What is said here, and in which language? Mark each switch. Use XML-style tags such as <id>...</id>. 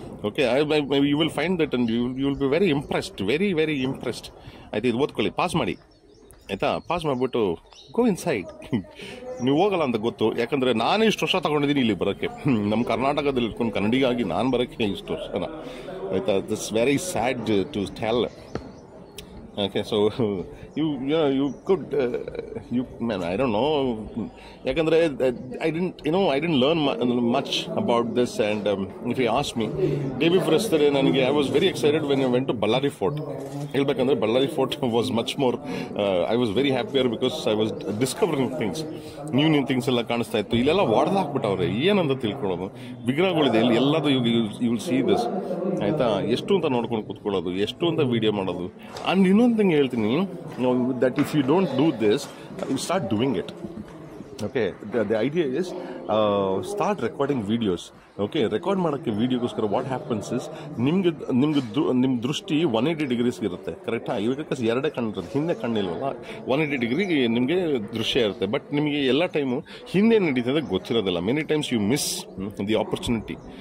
<en>Okay, you will find that and you will be very impressed, very very impressed.</en> <kn>ಆಯ್ತು, ಇದು ಓದ್ಕೊಳ್ಳಿ, pass ಮಾಡಿ, ಆಯಿತಾ. ಪಾಸ್ ಮಾಡಿಬಿಟ್ಟು</kn> <en>Go inside.</en> <kn>ನೀವು ಹೋಗಲ್ಲ ಅಂತ ಗೊತ್ತು, ಯಾಕಂದರೆ ನಾನೇ ಇಷ್ಟು ವರ್ಷ ತಗೊಂಡಿದ್ದೀನಿ ಇಲ್ಲಿ ಬರೋಕ್ಕೆ. ನಮ್ಮ ಕರ್ನಾಟಕದಲ್ಲಿ ಇಟ್ಕೊಂಡು ಕನ್ನಡಿಗಾಗಿ ನಾನು ಬರೋಕ್ಕೆ ಇಷ್ಟು ವರ್ಷನ, ಆಯಿತಾ.</kn> <en>That's very sad to tell. Okay, so you could man, I don't know, ಯಾಕಂದ್ರೆ I didn't learn much about this. And if you ask me, day before yesterday ನನಗೆ I was very excited when I went to Ballari Fort. ಹೇಳ್ಬೇಕಂದ್ರೆ Ballari Fort was much more, I was very happier because I was discovering things, new things</en> <kn>ಎಲ್ಲ ಕಾಣಿಸ್ತಾ ಇತ್ತು. ಇಲ್ಲೆಲ್ಲ ಹೊಡೆದಾಕ್ಬಿಟ್ಟವ್ರೆ, ಏನಂತ ತಿಳ್ಕೊಳ್ಳೋದು. ವಿಗ್ರಹಗಳಿದೆ ಇಲ್ಲಿ ಎಲ್ಲದು,</kn> <en>you will see this,</en> <kn>ಆಯಿತಾ. ಎಷ್ಟು ಅಂತ ನೋಡ್ಕೊಂಡು ಕೂತ್ಕೊಳ್ಳೋದು, ಎಷ್ಟು ಅಂತ ವಿಡಿಯೋ ಮಾಡೋದು.</kn> <en>and</en> <kn>ಇನ್ನೊಂದು ಥಿಂಗ್ ಹೇಳ್ತೀನಿ,</kn> <en>that if you don't do this, you start doing it. Okay, the idea is start recording videos.</en> <kn>Okay, record ಮಾಡೋಕ್ಕೆ ವೀಡಿಯೋಗೋಸ್ಕರ</kn> <en>what happens is,</en> <kn>ನಿಮ್ಮ ದೃಷ್ಟಿ 180 ಡಿಗ್ರೀಸ್ ಇರುತ್ತೆ, ಕರೆಕ್ಟಾ. ಇವಾಗ ಎರಡೇ ಕಣ್ಣಿರುತ್ತೆ, ಹಿಂದೆ ಕಣ್ಣಿಲ್ವಲ್ಲ, 180 ಡಿಗ್ರಿಗೆ ನಿಮಗೆ ದೃಶ್ಯ ಇರುತ್ತೆ. ಬಟ್ ನಿಮಗೆ ಎಲ್ಲ ಟೈಮು ಹಿಂದೆ ನಡೀತದೆ ಗೊತ್ತಿರೋದಿಲ್ಲ.</kn> <en>Many times you miss the opportunity.</en>